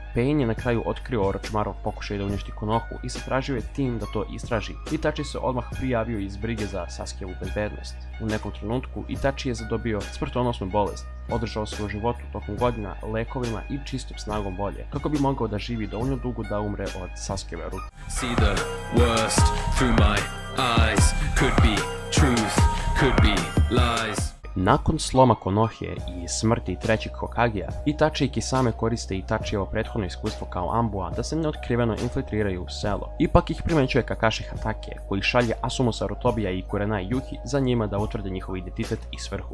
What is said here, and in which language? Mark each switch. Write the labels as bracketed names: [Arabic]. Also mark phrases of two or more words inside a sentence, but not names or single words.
[Serbian] Pain je na kraju otkrio Orochimarov pokušaj da uništi Konohu i zatražio je tim da to istraži. Itachi se odmah prijavio iz brige za Sasukeovu bezbednost. U nekom trenutku Itachi je zadobio smrtonosnu bolest. Održao se u životu tokom godina lekovima i čistom snagom volje, kako bi mogao da živi dovoljno dugo da umre od Sasukeove ruke. [English] See the worst through my eyes. Could be truth, could be lies. [Serbian] Nakon sloma Konohije i smrti trećeg Hokagea, Itachi i Kisame koriste Itachijevo prethodno iskustvo kao ambua da se neotkriveno infiltriraju u selo. Ipak ih primećuje Kakashi Hatake, koji šalje Asumu Sarutobija i Kurenai Yuki za njima da utvrde njihov identitet i svrhu.